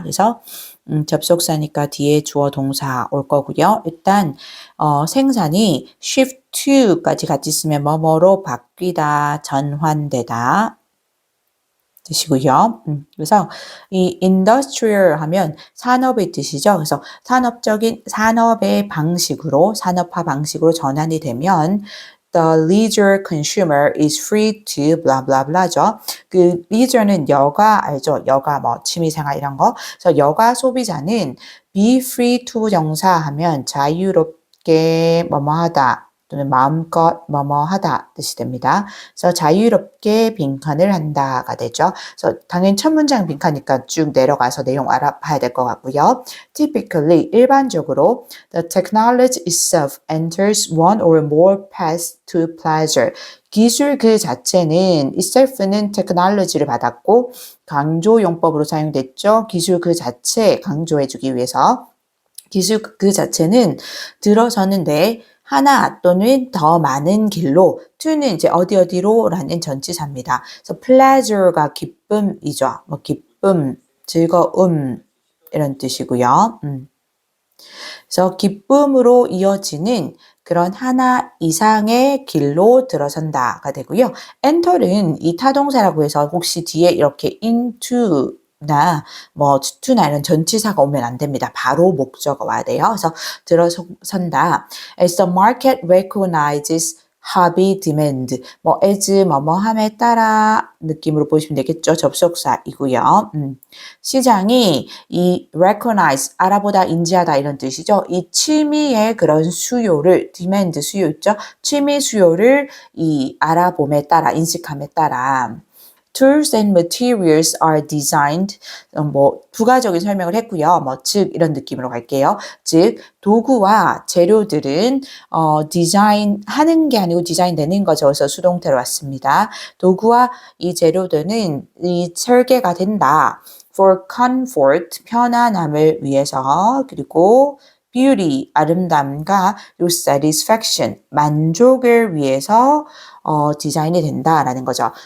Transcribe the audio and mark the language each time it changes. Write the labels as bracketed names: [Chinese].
[Korean] 그래서 접속사니까 뒤에 주어 동사 올 거고요. 일단 생산이 shift to까지 같이 쓰면 뭐뭐로 바뀌다, 전환되다 뜻이고요. 그래서 이 industrial 하면 산업의 뜻이죠. 그래서 산업의 방식으로 산업화 방식으로 전환이 되면 [English] the leisure consumer is free to blah blah [Korean] blah죠. 그 leisure는 여가 알죠? 여가 뭐 취미생활 이런 거. 그래서 여가 소비자는 [English] be free to [Korean] 정사하면 자유롭게 뭐뭐하다. 또는 마음껏 뭐뭐하다 뜻이 됩니다. 그래서 자유롭게 빈칸을 한다가 되죠. 그래서 당연히 첫 문장 빈칸이니까 쭉 내려가서 내용 알아봐야 될 것 같고요. [English] Typically [Korean] 일반적으로 [English] the technology itself enters one or more paths to pleasure. [Korean] 기술 그 자체는 itself는 technology를 받았고 강조 용법으로 사용됐죠. 기술 그 자체 강조해주기 위해서 기술 그 자체는 들어서는데 하나 또는 더 많은 길로 to는 이제 어디로라는 전치사입니다. 그래서 pleasure가 기쁨이죠. 뭐 기쁨, 즐거움 이런 뜻이고요. 그래서 기쁨으로 이어지는 그런 하나 이상의 길로 들어선다가 되고요. enter는 이 타동사라고 해서 혹시 뒤에 이렇게 into 나 뭐 to나 이런 전치사가 오면 안 됩니다. 바로 목적어 와야 돼요. 그래서 들어선다. [English] As the market recognizes hobby demand. [Korean] 뭐 as 뭐뭐함에 따라 느낌으로 보시면 되겠죠. 접속사이고요. 시장이 이 recognize 알아보다 인지하다 이런 뜻이죠. 이 취미의 그런 수요를 demand 수요 있죠. 취미 수요를 이 알아봄에 따라 인식함에 따라 [English] Tools and materials are designed. [Korean] 뭐 부가적인 설명을 했고요. 뭐 즉 이런 느낌으로 갈게요. 즉 도구와 재료들은 디자인하는 게 아니고 디자인되는 거죠. 그래서 수동태로 왔습니다. 도구와 이 재료들은 이 설계가 된다. [English] For comfort, [Korean] 편안함을 위해서, 그리고 beauty, 아름다움과 그리고 satisfaction, 만족을 위해서 디자인이 된다라는 거죠.